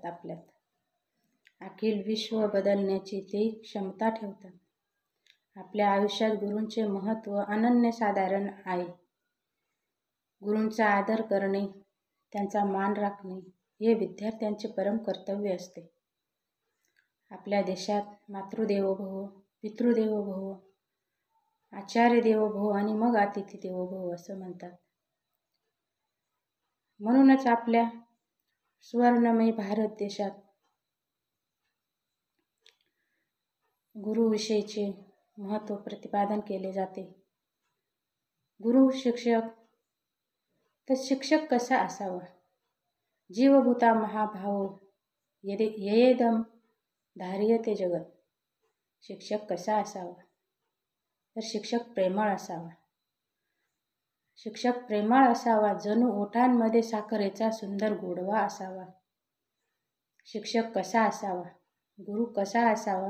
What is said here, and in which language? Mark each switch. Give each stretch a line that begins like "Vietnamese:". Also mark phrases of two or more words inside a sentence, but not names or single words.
Marathi: आपल्यात अखिल विश्व बदलण्याची ते क्षमता ठेवतात. आपल्या आयुष्यात गुरूंचे महत्त्व अनन्यसाधारण आहे. गुरूंचा आदर करणे, त्यांचा मान राखणे हे विद्यार्थ्यांचे परम कर्तव्य असते. आपल्या देशात
Sanskrit: मातृदेवो भव, पितृदेवो भव, आचार्य देवो भव
Marathi: आणि मग
Sanskrit: अतिथी देवो भव
Marathi: असं म्हणतात. म्हणूनच आपल्या सुवर्णमय भारत देशात गुरुविषयीचे महत्त्व प्रतिपादन केले जाते. गुरु शिक्षक. तर शिक्षक कसा असावा?
Sanskrit: जीवभूता महाभावो येयेदं धार्यते जगत.
Marathi: शिक्षक कसा असावा? तर शिक्षक प्रेमळ असावा. शिक्षक प्रेमळ असावा, जणू ओठांमध्ये साखरेचा सुंदर गोडवा असावा. शिक्षक कसा असावा? गुरु कसा असावा?